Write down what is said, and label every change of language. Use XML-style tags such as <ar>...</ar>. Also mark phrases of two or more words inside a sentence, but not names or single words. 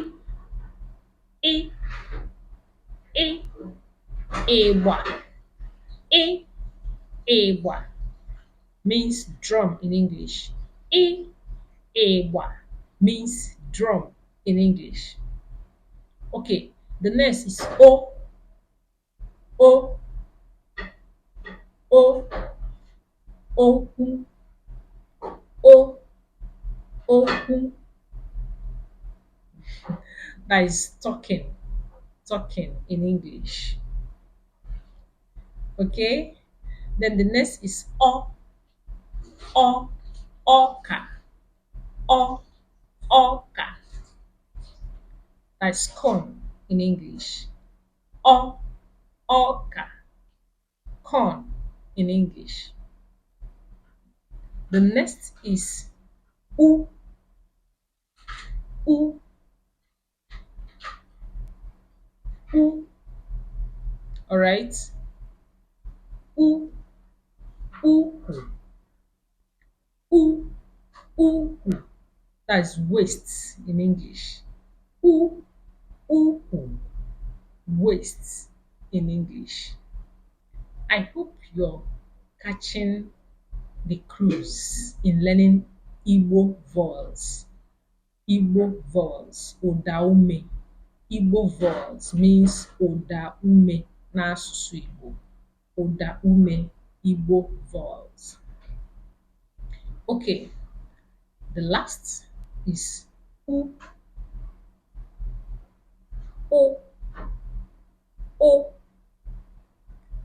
<ig>I. I. Ewa. I.</ig> <en>Ewa means drum in English.</en> <ig>I.</ig> <en>Ewa means drum in English. Okay, the next is O.</en> <ig>O. O. Oku. O. Oku.</ig> <en>That is talking. Talking in English. Okay, then the next is O.</en> <ig>O. Oka. O. Oka.</ig> <en>That's corn in English. O. Oka. Corn in English. The next is U.</en> <ig>U. U.</ig> <en>All right.</en> <ig>U. Uku. U. Uku.</ig> <en>That's waist in English. U. Uku. Waist in English. I hope you're catching the cruise in learning Igbo vowels. Igbo vowels. Ụdaume. Igbo vowels means</en> <ig>ụdaume n'asụsụ Igbo.</ig> <en>Ụdaume Igbo vowels. Okay, the last is U.</en> <ig>O. O.</ig>